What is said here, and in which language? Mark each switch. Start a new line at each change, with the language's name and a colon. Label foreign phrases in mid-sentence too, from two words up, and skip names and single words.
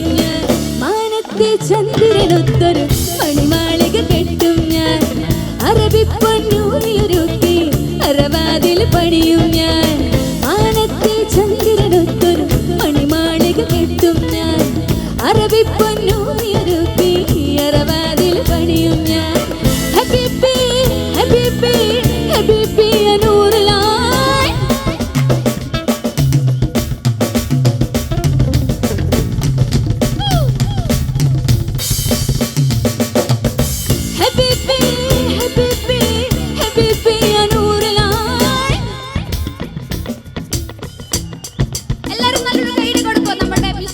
Malayalam: ഞാൻ മാനത്തെ ചന്ദ്രനൊത്തൊരു മണിമാളിക കെട്ടും ഞാൻ അറബി പൊന്നൂരിയൊരുത്തി അറവാതിൽ പണിയും ഞാൻ മാനത്തെ ചന്ദ്രനൊത്തൊരു മണിമാളിക കെട്ടും ഞാൻ അറബി പൊന്നൂരിയൊരുത്തി അറവാതിൽ പണിയും ഞാൻ
Arabic: حبيبي حبيبي حبيبي يا نور العين حبيبي حبيبي حبيبي يا نور العين
Malayalam: എല്ലാവരും നല്ലൊരു കൈയ്യടി കൊടുക്കോ നമ്മുടെ